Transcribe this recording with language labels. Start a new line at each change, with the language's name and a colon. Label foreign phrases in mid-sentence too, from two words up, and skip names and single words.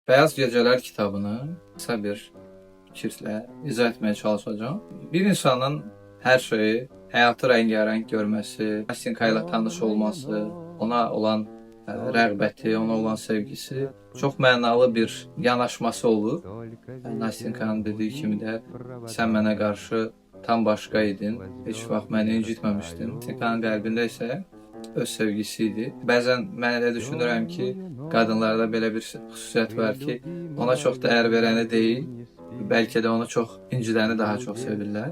Turkish: Beyaz Geceler kitabını kısa bir fikirlə izah etmeye çalışacağım. Bir insanın her şeyi, hayatı rengarenk görmesi, Nastinka ile tanış olması, ona olan rəğbəti, ona olan sevgisi çok
Azerbaijani: mənalı bir yanaşması
Turkish: olur.
Azerbaijani: Nastinka'nın dediği kimi de sen mənə qarşı tam başqa idin, heç vaxt məni incitməmişdin. Nastinka'nın qəlbində isə öz sevgisiydi. Bəzən mən elə düşünürəm ki, qadınlarda belə bir xüsusiyyət var ki, ona çox dəyər verəni deyil, bəlkə də onu çox incidəni daha çox sevirlər.